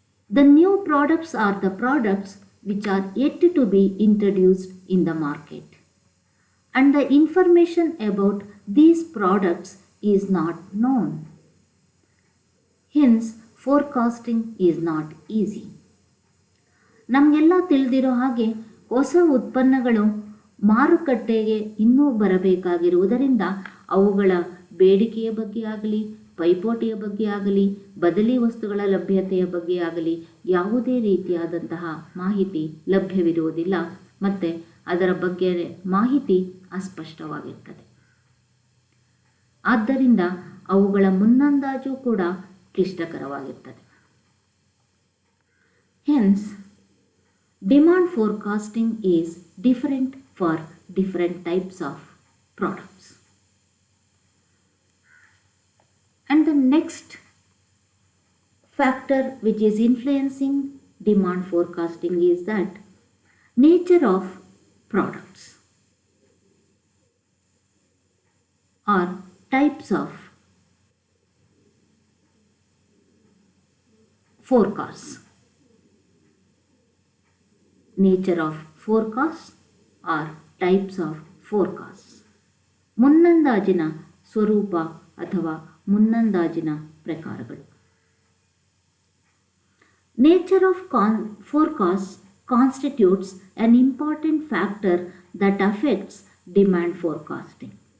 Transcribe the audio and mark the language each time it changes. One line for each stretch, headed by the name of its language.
English: The new products are the products which are yet to be introduced in the market, and the information about these products is not known. Hence, forecasting is not easy.
Kannada: ನಮಗೆಲ್ಲ ತಿಳಿದಿರೋ ಹಾಗೆ ಹೊಸ ಉತ್ಪನ್ನಗಳು ಮಾರುಕಟ್ಟೆಗೆ ಇನ್ನೂ ಬರಬೇಕಾಗಿರುವುದರಿಂದ ಅವುಗಳ ಬೇಡಿಕೆಯ ಬಗ್ಗೆ ಆಗಲಿ, ಪೈಪೋಟಿಯ ಬಗ್ಗೆ ಆಗಲಿ, ಬದಲಿ ವಸ್ತುಗಳ ಲಭ್ಯತೆಯ ಬಗ್ಗೆ ಆಗಲಿ ಯಾವುದೇ ರೀತಿಯಾದಂತಹ ಮಾಹಿತಿ ಲಭ್ಯವಿರುವುದಿಲ್ಲ ಮತ್ತು ಅದರ ಬಗ್ಗೆ ಮಾಹಿತಿ ಅಸ್ಪಷ್ಟವಾಗಿರ್ತದೆ. ಆದ್ದರಿಂದ ಅವುಗಳ ಮುನ್ನಂದಾಜು ಕೂಡ ಕ್ಲಿಷ್ಟಕರವಾಗಿರ್ತದೆ.
English: Hence, demand forecasting is different for different types of products. And the next factor which is influencing demand forecasting is that nature of products or types of forecasts. Nature of forecasts or types of forecasts.
Kannada: ಮುನ್ನಂದಾಜಿನ ಸ್ವರೂಪ ಅಥವಾ ಮುನ್ನಂದಾಜಿನ ಪ್ರಕಾರಗಳು.
English: Nature of forecast constitutes an important factor that affects demand forecasting.